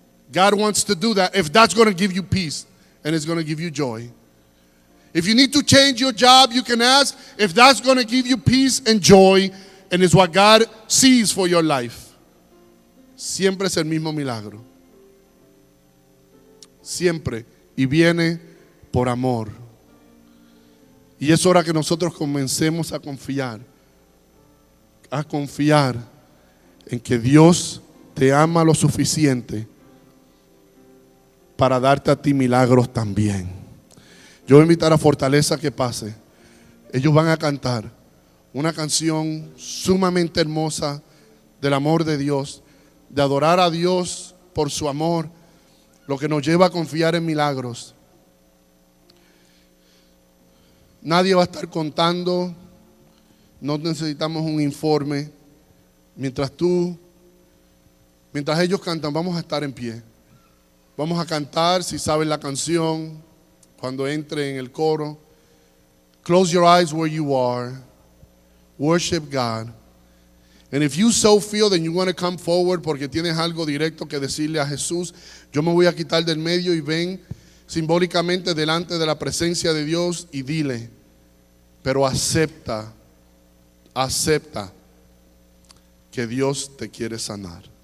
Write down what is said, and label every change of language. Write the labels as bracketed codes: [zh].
[en] God wants to do that if that's going to give you peace and it's going to give you joy. If you need to change your job, you can ask if that's going to give you peace and joy and is what God sees for your life. [es] Siempre es el mismo milagro. Siempre. Y viene por amor. Y es hora que nosotros comencemos a confiar en que Dios te ama lo suficiente para darte a ti milagros también. Yo voy a invitar a Fortaleza que pase. Ellos van a cantar una canción sumamente hermosa del amor de Dios, de adorar a Dios por su amor, lo que nos lleva a confiar en milagros. Nadie va a estar contando, no necesitamos un informe. Mientras ellos cantan, vamos a estar en pie. Vamos a cantar, si saben la canción, cuando entre en el coro. [en] Close your eyes where you are. Worship God. And if you so feel that you want to come forward [es] porque tienes algo directo que decirle a Jesús, yo me voy a quitar del medio y ven simbólicamente delante de la presencia de Dios y dile, pero acepta que Dios te quiere sanar.